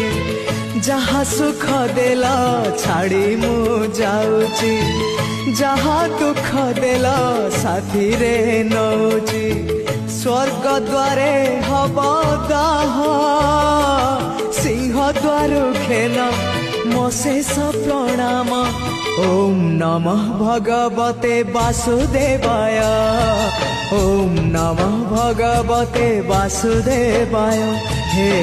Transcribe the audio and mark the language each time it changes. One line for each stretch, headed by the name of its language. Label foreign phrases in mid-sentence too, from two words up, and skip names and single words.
Odia: ଯାହା ସୁଖ ଦେଲ ଛାଡ଼ି ମୁ ଯାଉଛି, ଯାହା ଦୁଃଖ ଦେଲ ସାଥୀରେ ନଉଛି। ସ୍ୱର୍ଗ ଦ୍ୱାରେ ହେବ ଦାହ, ସିଂହ ଦ୍ୱାରୁ ଖେନ ମୋ ଶେଷ ପ୍ରଣାମ।
Sanskrit: ওম নমঃ ভগবতে বাসুদেবায়, ওম নমঃ ভগবতে বাসুদেবায়। হে